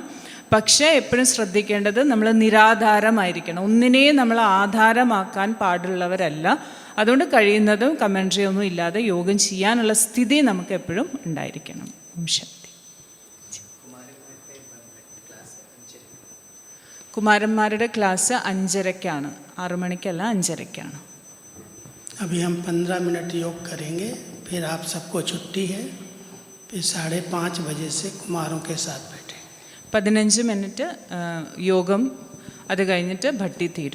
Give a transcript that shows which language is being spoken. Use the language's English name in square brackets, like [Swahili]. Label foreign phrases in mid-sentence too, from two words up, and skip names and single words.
[Malayalam] പക്ഷേ എപ്പോഴും ശ്രദ്ധിക്കേണ്ടത് നമ്മൾ നിരാധാരമായിരിക്കണം, ഒന്നിനെയും നമ്മൾ ആധാരമാക്കാൻ പാടുള്ളവരല്ല. അതുകൊണ്ട് കഴിയുന്നതും കമൻട്രി ഒന്നും ഇല്ലാതെ യോഗം ചെയ്യാനുള്ള സ്ഥിതി നമുക്ക് എപ്പോഴും ഉണ്ടായിരിക്കണം. ശക്തി. കുമാരന്മാരുടെ ക്ലാസ് 5:30-ക്കാണ്, 6 മണിക്കല്ല 5:30-ക്കാണ്. [Hindi] अभी हम 15 मिनट योग करेंगे, फिर आप सबको छुट्टी है, फिर 5:30 बजे से कुमारों के साथ बैठे. [Malayalam] 15 മിനിറ്റ് യോഗം, അത് കഴിഞ്ഞിട്ട് ഭട്ടി തീരും.